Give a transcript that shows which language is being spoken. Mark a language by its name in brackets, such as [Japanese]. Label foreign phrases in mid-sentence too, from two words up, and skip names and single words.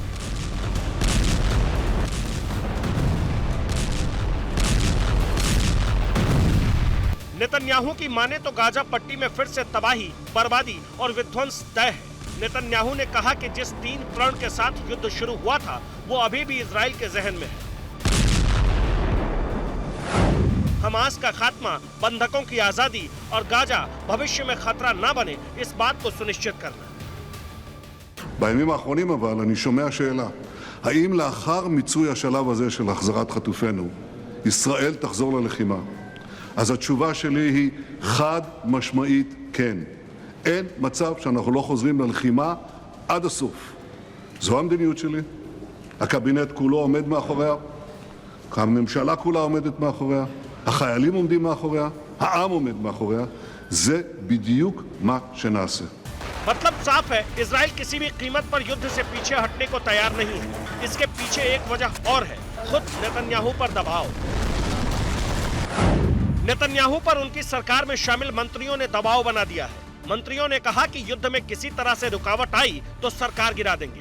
[Hindi] नेतन्याहू की माने तो गाजा पट्टी में फिर से तबाही, बर्बादी और विध्वंस तय है। नेतन्याहू ने कहा कि जिस 3 प्रण के साथ युद्ध शुरू हुआ था वो अभी भी इजराइल के जहन में है। हमास का खात्मा, बंधकों की आजादी और गाजा भविष्य में खतरा न बने, इस बात को सुनिश्चित करना। [Hebrew] בימים האחרונים אבל אני שומע שאלה, האם לאחר מיצוי השלב הזה של החזרת חטופינו, ישראל תחזור ללחימה? אז התשובה שלי היא חד משמעית כן. אין מצב שאנחנו לא חוזרים ללחימה עד הסוף. זו המדיניות שלי. הקבינט כולו עומד מאחוריה. הממשלה כולה עומדת מאחוריה. החיילים עומדים מאחוריה. העם עומד מאחוריה. זה בדיוק מה שנעשה. [Hindi] मतलब साफ है, इजराइल किसी भी कीमत पर युद्ध से पीछे हटने को तैयार नहीं है। इसके पीछे एक वजह और है, खुद नेतन्याहू पर दबाव। नेतन्याहू पर उनकी सरकार में शामिल मंत्रियों ने दबाव बना दिया है। मंत्रियों ने कहा कि युद्ध में किसी तरह से रुकावट आई तो सरकार गिरा देंगे।